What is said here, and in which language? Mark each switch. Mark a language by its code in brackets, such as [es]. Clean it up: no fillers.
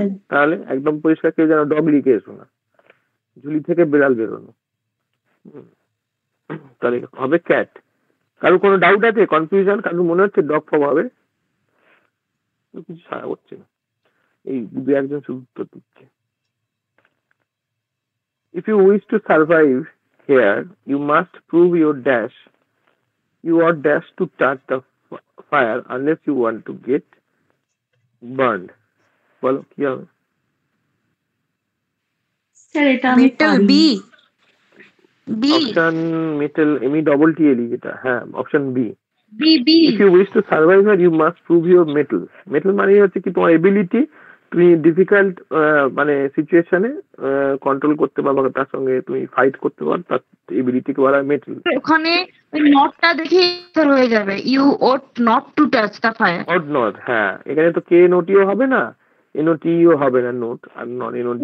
[bn] তাহলে একদম পরিষ্কার, কেউ যেন ডগ লিখে এসো না, ঝুলি থেকে বেড়াল বেরোনো, তাহলে হবে ক্যাট। কারো কোনো ডাউট আছে, কনফিউশন? কারো মনে হচ্ছে ডগ ফর্ম হবে? কিছু সারা হচ্ছে না, এই দু একজন শুধু উত্তর দিচ্ছে। [en] If you wish to survive here, you must prove your dash. You are dash to start the fire unless you want to get burned. [bn] বলো কি হবে? Metal, B. Option metal, METTL, যেটা, হ্যাঁ option B. [en] If you wish to survive here, you must prove your metal. [bn] Metal মানে হচ্ছে কি, তোমার ability, তুমি ডিফিকাল্ট মানে সিচুয়েশনে কন্ট্রোল করতে পারবে, তার সঙ্গে তুমি ফাইট করতে পারো, তার এবিলিটিকে বলা হয় মেটাল। ওখানে ওই নটটা দেখে আনসার হয়ে যাবে, [en] You ought not to touch the fire. [bn] Oat not, হ্যাঁ, এখানে তো কে নোটিও হবে না, এনওটিও হবে না, নোট আর নন এনওটি,